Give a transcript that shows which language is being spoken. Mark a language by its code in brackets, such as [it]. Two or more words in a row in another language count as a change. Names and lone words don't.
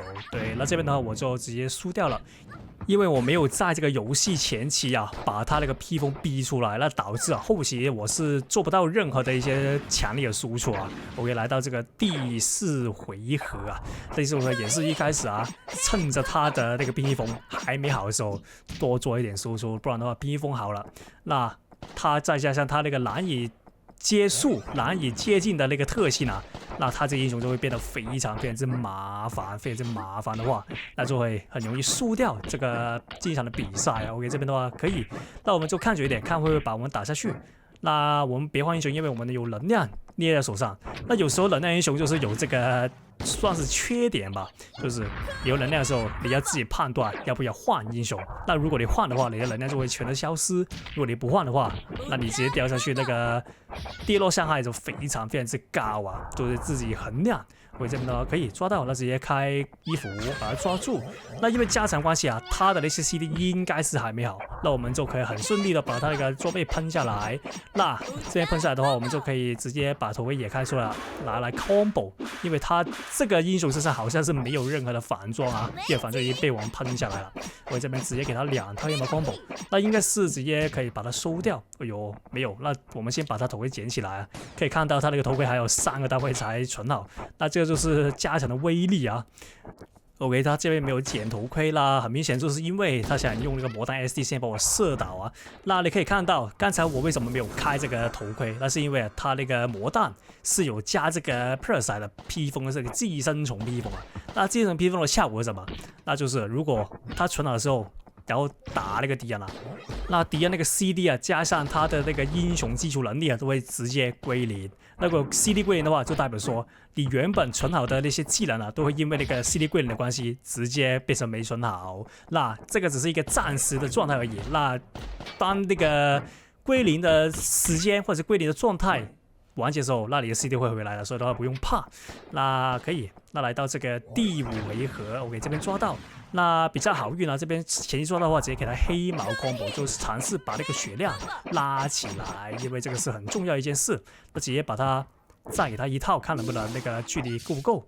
[zh] 對，那這邊的話我就直接輸掉了，因為我沒有在這個遊戲前期啊把他那個披風逼出來，那導致啊後期我是做不到任何的一些強力的輸出啊。OK， 來到這個第4回合啊，第4回合也是一開始啊，趁着他的那個冰披風還沒好的時候多做一點輸出，不然的話冰披風好了，那他再加上他那個難以接觸、難以接近的那個特性啊，那他這個英雄就會變得非常之麻煩，非常之麻煩的話，那就會很容易輸掉這個這一場的比賽啊。OK，這邊的話可以，那我們就看久一點，看會不會把我們打下去。那我們別換英雄，因為我們有能量捏在手上。那有時候能量英雄就是有這個算是缺點吧，就是有能量的時候，你要自己判斷要不要換英雄。那如果你換的話，你的能量就會全都消失；如果你不換的話，那你直接掉下去，那個跌落傷害就非常之高啊，就是自己衡量。我這邊的話可以抓到，那直接開衣服把它抓住。那因為加成關係啊，他的那些 CD 應該是還沒好，那我們就可以很順利的把他那個裝備噴下來。那這邊噴下來的話，我們就可以直接把頭盔也開出來，拿來 combo。因為他這個英雄身上好像是沒有任何的反裝啊，因為反正已經被我們噴下來了。我這邊直接給他2套黑毛 combo，那應該是直接可以把它收掉。哎呦，沒有，那我們先把他頭盔撿起來啊，可以看到他那個頭盔還有3個單位才存好，那這個就是加成的威力啊。OK， 他這邊沒有撿頭盔啦，很明顯就是因為他想用那個魔彈 SD 先把我射倒啊。那你可以看到，剛才我為什麼沒有開這個頭盔？那是因為他那個魔彈是有加這個 Parasite 的披風的這個寄生蟲披風啊。那寄生蟲披風的效果是什麼？那就是如果他存好的時候，然後打那個敵人啊，那敵人那個 CD 啊，加上他的那個英雄基礎能力啊，都會直接歸零。那個 CD 歸零的話，就代表說你原本存好的那些技能啊，都會因為那個 CD 歸零的關係，直接變成沒存好。那這個只是一個暫時的狀態而已。那當那個歸零的時間或者歸零的狀態完結的時候，那你的 CD 會回來了，所以的話不用怕。那可以，那來到這個第5回合 ，OK， 這邊抓到。那比較好運啊，這邊前期抓到的話，直接給他黑毛 combo， 就是嘗試把那個血量拉起來，因為這個是很重要一件事。那直接把它再給他1套，看能不能那個距離夠不夠。